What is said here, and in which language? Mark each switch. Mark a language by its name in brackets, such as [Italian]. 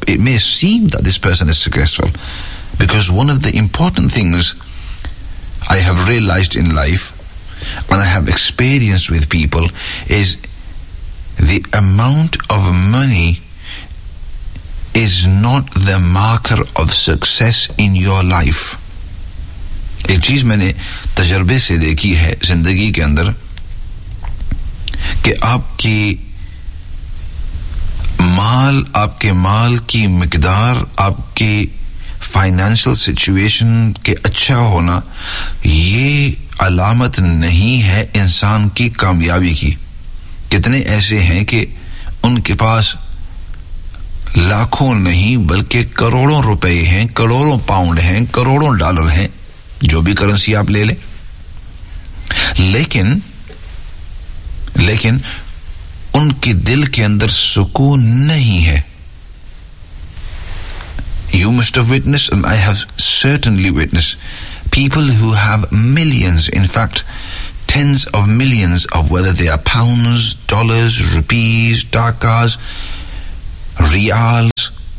[English] It may seem that this person is successful. Because one of the important things I have realized in life and I have experienced with people is the amount of money is not the marker of success in your life. [Urdu] ایک چیز میں نے تجربے سے دیکھی ہے زندگی کے اندر کہ آپ کے مال کی مقدار, آپ کے فائنینشل سچویشن کے اچھا ہونا, یہ علامت نہیں ہے انسان کی کامیابی کی. کتنے ایسے ہیں کہ ان کے پاس لاکھوں نہیں بلکہ کروڑوں روپے ہیں, کروڑوں پاؤنڈ ہیں, کروڑوں ڈالر ہیں, جو بھی کرنسی آپ لے لیں, لیکن ان کے دل کے اندر سکون نہیں ہے. [English] You must have witnessed and I have certainly witnessed people who have millions, in fact tens of millions, of whether they are pounds, dollars, rupees, dakas, riyals,